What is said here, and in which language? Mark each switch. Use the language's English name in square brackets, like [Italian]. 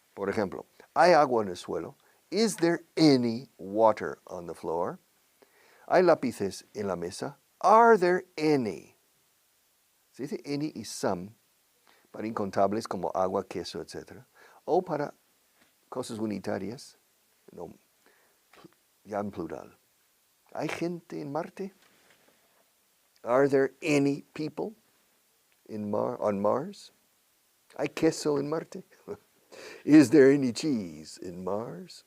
[Spanish] Por ejemplo, ¿hay agua en el suelo? [English] Is there any water on the floor? [Spanish] ¿Hay lápices en la mesa? [English] Are there any? [Spanish] Se dice any y some para incontables como agua, queso, etc. O para cosas unitarias, no, ya en plural. ¿Hay gente en Marte? [English] Are there any people on Mars? [Spanish] ¿Hay queso en Marte? [English] Is there any cheese in Mars?